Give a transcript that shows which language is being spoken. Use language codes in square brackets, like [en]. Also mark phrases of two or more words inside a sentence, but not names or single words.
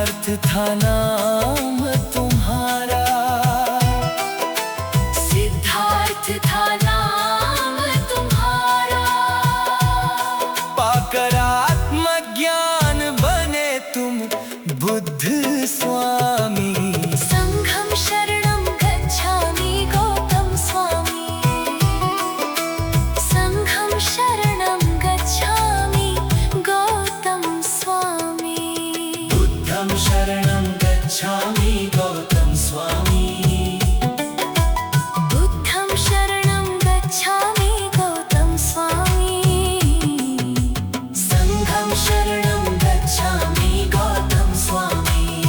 [hi] था नाम तुम्हारा, सिद्धार्थ था नाम तुम्हारा। पाकर आत्मज्ञान बने तुम बुद्ध स्वामी। [pi] संघं शरणं गच्छामि गौतम स्वामी। संघं शरणं गच्छामि गौतम स्वामी। बुद्धं शरणं गच्छामि गौतम स्वामी। बुद्धं शरणं गच्छामि गौतम स्वामी। संघं शरणं गच्छामि गौतम स्वामी।